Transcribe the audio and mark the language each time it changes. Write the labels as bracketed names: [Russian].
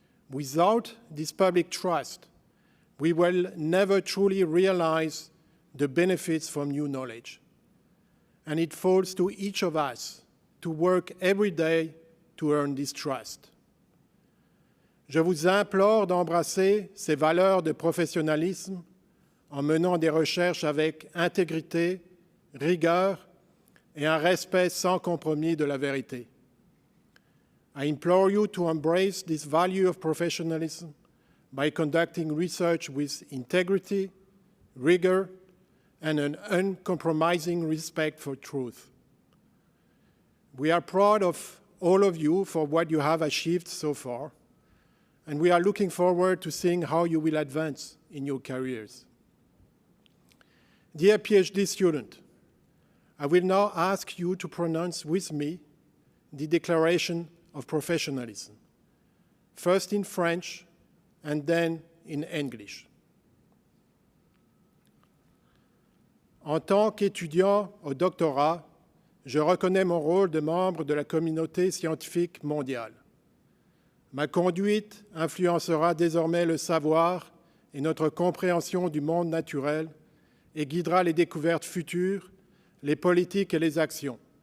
[English] Without this public trust, we will never truly realize the benefits from new knowledge. And it falls to each of us to work every day to earn this trust. [French] Je vous implore d'embrasser ces valeurs de professionnalisme en menant des recherches avec intégrité, rigueur et un respect sans compromis de la vérité. [English] I implore you to embrace this value of professionalism by conducting research with integrity, rigor, and an uncompromising respect for truth. We are proud of all of you for what you have achieved so far, and we are looking forward to seeing how you will advance in your careers. Dear PhD student, I will now ask you to pronounce with me the Declaration of Professionalism, first in French and then in English. [French] En tant qu'étudiant au doctorat, je reconnais mon rôle de membre de la communauté scientifique mondiale. Ma conduite influencera désormais le savoir et notre compréhension du monde naturel et guidera les découvertes futures, les politiques et les actions.